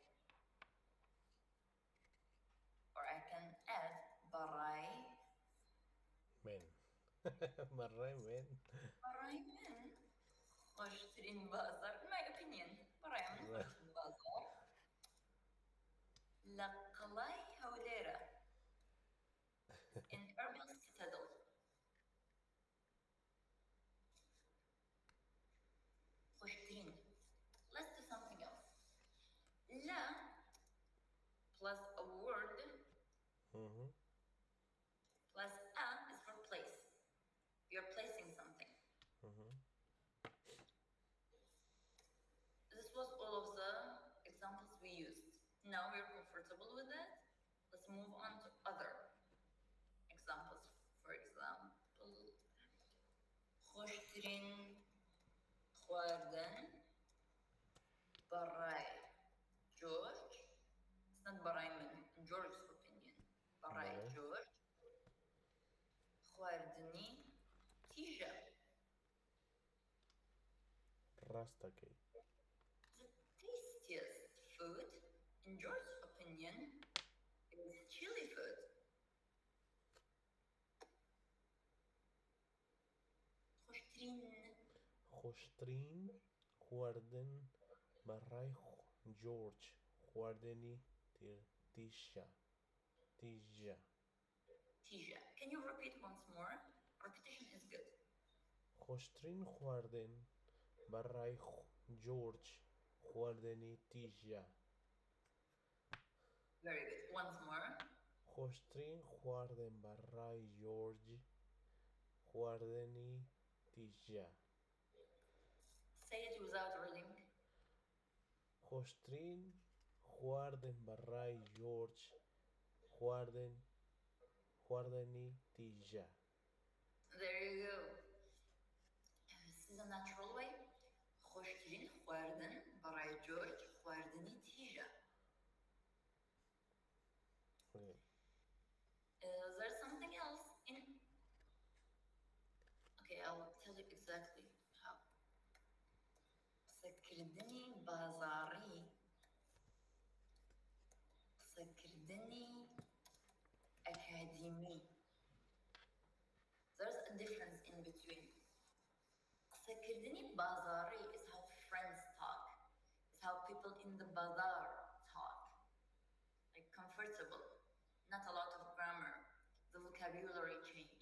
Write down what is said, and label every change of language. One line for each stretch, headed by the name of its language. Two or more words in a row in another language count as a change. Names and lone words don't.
English: Or I can add بەڕای
Central Kurdish: من. بەڕای من. بەڕای من خۆشترین بازار.
English: In my opinion
Central Kurdish: بەڕای من خۆشترین بازار لە قەڵای هەولێرە.
English: In Erbil Citadel. خۆشترین. Let's do something else. لە plus a word plus a is for place. You're placing something. This was all of the examples we used. Now we're comfortable with that. Let's move on to other examples. For example,
Central Kurdish: خۆشترین خواردن بەڕای George.
English: It's not
Central Kurdish: بەڕای من.
English: In George's opinion.
Central Kurdish: بەڕای George. خواردنی تیژە. ڕاستەکەی.
English: The tastiest food, in George's opinion, is chili food.
Central Kurdish: خۆشترین خواردن بەڕای جۆرج خواردنی تیژە. Tija.
English: Can you repeat once more? Repetition is good.
Central Kurdish: خۆشترین خواردن بەڕای جۆرج خواردنی تیژە.
English: Very good. Once more.
Central Kurdish: خۆشترین خواردن بەڕای جۆرج خواردنی تیژە.
English: Say it without reading.
Central Kurdish: خۆشترین خواردن بەڕای جۆرج خواردن خواردنی تیجا.
English: There you go. This is a natural way.
Central Kurdish: خوشترین خواردن برای جورج خواردنی تیجا.
English: Okay. There's something else in. Okay, I'll tell you exactly how.
Central Kurdish: سكردني بازاري سكردني أكاديمي.
English: There's a difference in between.
Central Kurdish: سكردني بازاري
English: is how friends talk. It's how people in the bazaar talk. Like comfortable. Not a lot of grammar. The vocabulary changes.